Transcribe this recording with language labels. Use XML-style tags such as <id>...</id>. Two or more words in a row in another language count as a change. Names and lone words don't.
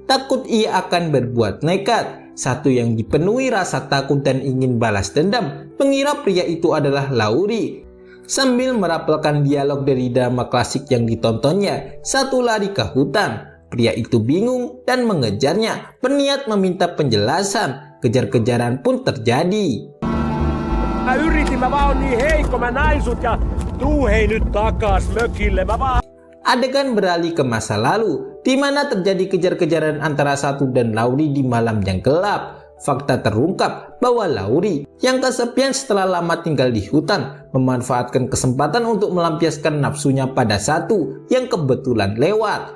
<id>Takut ia akan berbuat nekat. Satu yang dipenuhi rasa takut dan ingin balas dendam, mengira pria itu adalah Laurie. Sambil merapelkan dialog dari drama klasik yang ditontonnya, satu lari ke hutan. Pria itu bingung dan mengejarnya, berniat meminta penjelasan. Kejar-kejaran pun terjadi.</id> <fi>Mä yritin, mä vaan oon niin heikko, mä näin sut ja tuu hei nyt takas mökille, mä vaan...</fi> <id>Adegan beralih ke masa lalu, di mana terjadi kejar-kejaran antara satu dan Laurie di malam yang gelap. Fakta terungkap bahwa Laurie yang kesepian setelah lama tinggal di hutan memanfaatkan kesempatan untuk melampiaskan nafsunya pada satu yang kebetulan lewat.</id>